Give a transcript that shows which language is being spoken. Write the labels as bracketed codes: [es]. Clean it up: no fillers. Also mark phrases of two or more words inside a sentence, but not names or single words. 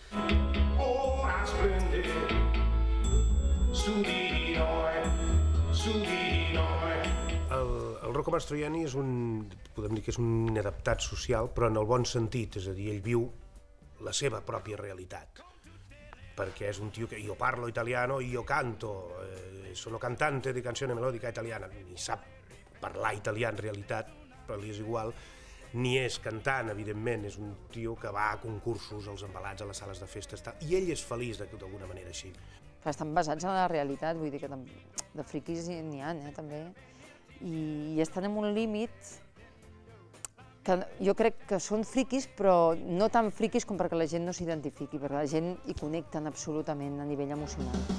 [ca] El Rocco Mastroianni podem dir que és un inadaptat social, però en el bon sentit, és a dir, ell viu la seva pròpia realitat. Perquè és un tio que [it] io parlo italiano, io canto, sono cantante di canzone melodica italiana, [ca] ni sap parlar italià en realitat, però li és igual, ni és cantant, evidentment, és un tio que va a concursos, als embalats, a les sales de festes, i ell és feliç d'alguna manera així. Estan basats en la realitat, vull dir que de friquis n'hi ha, també, i estan en un límit que jo crec que són friquis, però no tan friquis com perquè la gent no s'identifiqui, perquè la gent hi connecten absolutament a nivell emocional.